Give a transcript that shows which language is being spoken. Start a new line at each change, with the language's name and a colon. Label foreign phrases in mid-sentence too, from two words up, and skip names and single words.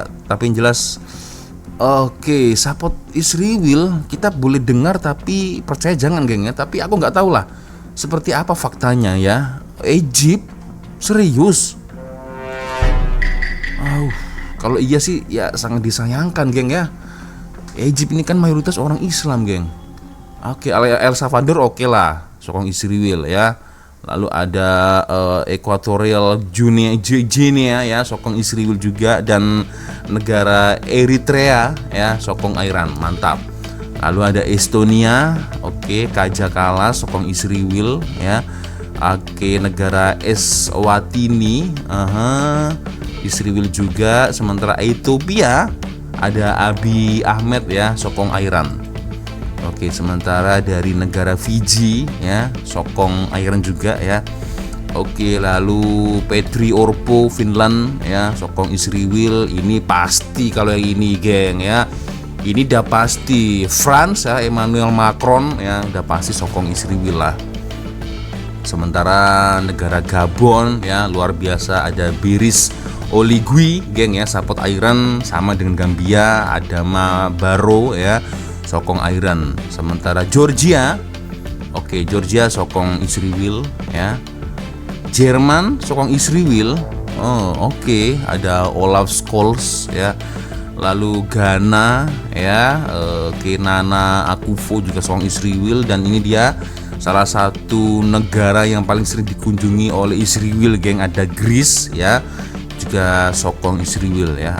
Indonesian: Tapi yang jelas support Israel kita boleh dengar, tapi percaya jangan geng ya. Tapi aku nggak tahu lah seperti apa faktanya ya. Egypt, serius. Kalau iya sih ya sangat disayangkan geng ya. Egypt ini kan mayoritas orang Islam geng. El Salvador lah, sokong Israel ya. Lalu ada Equatorial Guinea ya, sokong Israel juga. Dan negara Eritrea ya, sokong Iran, mantap. Lalu ada Estonia, Kaja Kallas, sokong Israel ya. Negara Eswatini, Israel juga. Sementara Ethiopia ada Abiy Ahmed ya, sokong Iran. Sementara dari negara Fiji ya, sokong Iran juga ya. Lalu Petri Orpo Finland ya, sokong Israel. Ini pasti kalau yang ini geng ya. Ini udah pasti. France ya, Emmanuel Macron ya, udah pasti sokong Israel lah. Sementara negara Gabon ya, luar biasa, ada Biris Oligui geng ya, support Iran. Sama dengan Gambia, Adama Barrow ya, sokong Iran. Sementara Georgia, Georgia sokong Israel ya. Jerman sokong Israel. Ada Olaf Scholz ya. Lalu Ghana ya, Nana Akufo juga sokong Israel. Dan ini dia salah satu negara yang paling sering dikunjungi oleh Israel geng. Ada Greece ya, juga sokong Israel ya.